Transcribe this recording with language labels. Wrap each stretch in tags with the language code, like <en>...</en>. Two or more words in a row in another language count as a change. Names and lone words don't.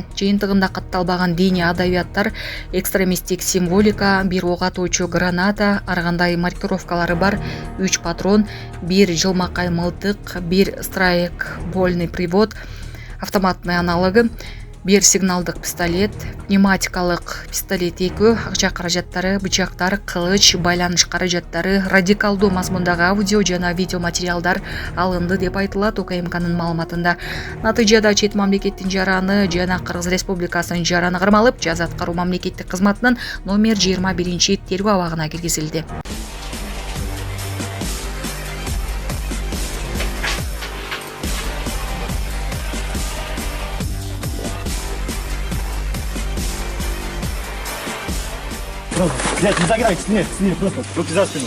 <ky>Жыйынтыгында катталбаган диний адабияттар, экстремисттик символика, бир ок атуучу граната, ар кандай маркировкалары бар 3 патрон, 1 жылмакай мылтык, 1</ky> <ru>страйкбольный привод,</ru> <ky>автоматный аналогы, 1 сигналдык пистолет, пневматикалык пистолет 2, акча каражаттары, бычактар, кылыч, байланыш каражаттары, радикалдуу мазмундагы аудио жана видео материалдар алынды деп айтылат УКМКнын маалыматында. Натыйжада чет мамлекеттин жараны жана Кыргыз Республикасынын жараны кармалып, жаза аткаруу мамлекеттик кызматынын номер 21 тергөө абагына киргизилди.</ky> <ru>Блядь, не заграйте, сними, просто руки за спину.</ru>